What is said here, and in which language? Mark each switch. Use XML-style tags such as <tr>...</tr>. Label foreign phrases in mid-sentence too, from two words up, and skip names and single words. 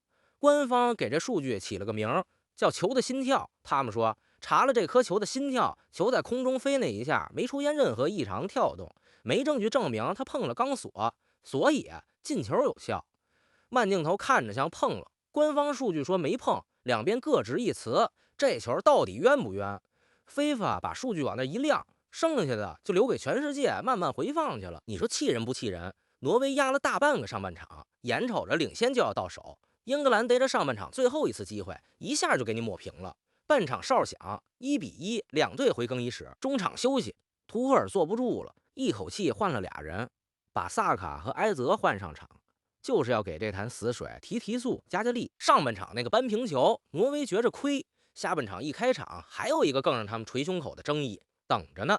<zh>官方給這數據起了個名叫球的心跳，他們說查了這顆球的心跳，球在空中飛那一下沒出現任何異常跳動，沒證據證明他碰了鋼索，所以進球有效。慢鏡頭看着像碰了，官方數據說沒碰，兩邊各執一詞，這球到底冤不冤 ？FIFA 把數據往那一亮，剩下的就留給全世界慢慢回放去了。你說氣人不气人？挪威壓了大半個上半场，眼瞅着領先就要到手，英格蘭逮着上半场最後一次機會，一下就給你抹平了。半場哨響，1-1，兩隊回更衣室。中場休息，圖赫爾坐不住了，一口氣換了倆人，把薩卡和埃澤換上場，就是要給這潭死水提速加力。上半場那個扳平球，挪威覺着虧，下半場一開場還有一個更讓他們捶胸口的爭議等着呢。</zh>